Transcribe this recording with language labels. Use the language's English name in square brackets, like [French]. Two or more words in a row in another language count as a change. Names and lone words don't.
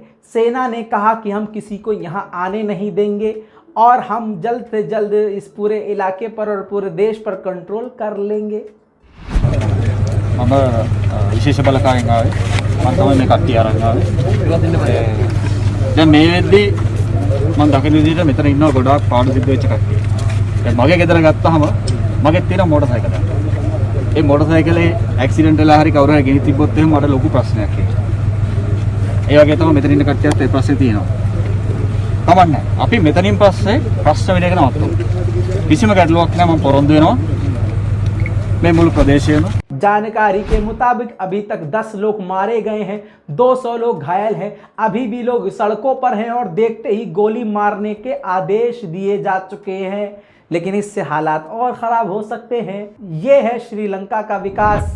[Hindi] सेना ने कहा कि हम किसी को यहाँ आने नहीं देंगे और हम जल्द से जल्द इस पूरे इलाके पर और पूरे देश पर कंट्रोल कर लेंगे। [Sinhala] विशेष බලකාරයෙන් ආවේ මම තමයි මේ කට්ටිය අරන් ආවේ. දැන් මේ වෙද්දි මම දකින විදිහට මෙතන ඉන්නවා ගොඩාක් පාඩු සිද්ධ වෙච්ච කට්ටිය. දැන් මගේ ගෙදර ගත්තාම මගේ තියෙන මෝටර් සයිකලයක්. ඒ මෝටර් සයිකලේ ඇක්සිඩන්ට් වෙලා හරි කවුරු හරි ගෙනි තිබ්බොත් එහෙම මට ලොකු ප්‍රශ්නයක් ඒක. ඒ වගේ තමයි මෙතන ඉන්න කට්ටියත් ඒ ප්‍රශ්නේ තියෙනවා. කමන්නේ. අපි මෙතනින් පස්සේ ප්‍රශ්න විලගෙන නවත්තමු. කිසිම ගැටලුවක් නැහැ මම පොරොන්දු වෙනවා. මේ මුළු ප්‍රදේශයේම [Hindi] जानकारी के मुताबिक अभी तक 10 लोग मारे गए हैं, 200 लोग घायल हैं, अभी भी लोग सड़कों पर हैं और देखते ही गोली मारने के आदेश दिए जा चुके हैं। लेकिन इससे हालात और ख़राब हो सकते हैं। ये है श्रीलंका का विकास।